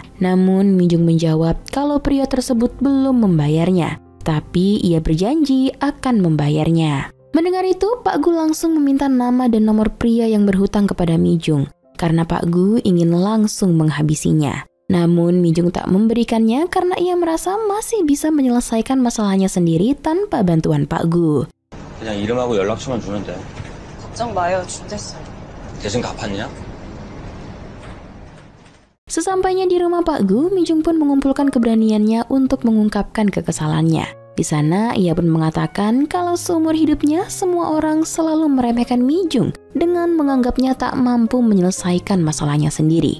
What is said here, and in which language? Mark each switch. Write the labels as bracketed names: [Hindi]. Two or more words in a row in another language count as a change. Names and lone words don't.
[Indonesian] Namun Mi-jung menjawab kalau pria tersebut belum membayarnya, tapi ia berjanji akan membayarnya. Mendengar itu, Pak Gu langsung meminta nama dan nomor pria yang berhutang kepada Mi-jung karena Pak Gu ingin langsung menghabisinya. Namun Mi-jung tak memberikannya karena ia merasa masih bisa menyelesaikan masalahnya sendiri tanpa bantuan Pak Gu. [Korean] 그냥 이름하고 연락처만 주면 돼. 걱정 마요. 준댔어요. 대신 갚았냐? [Indonesian] Sesampainya di rumah Pak Gu, Mi-jung pun mengumpulkan keberaniannya untuk mengungkapkan kekesalannya. Di sana, ia pun mengatakan kalau seumur hidupnya semua orang selalu meremehkan Mi-jung dengan menganggapnya tak mampu menyelesaikan masalahnya sendiri.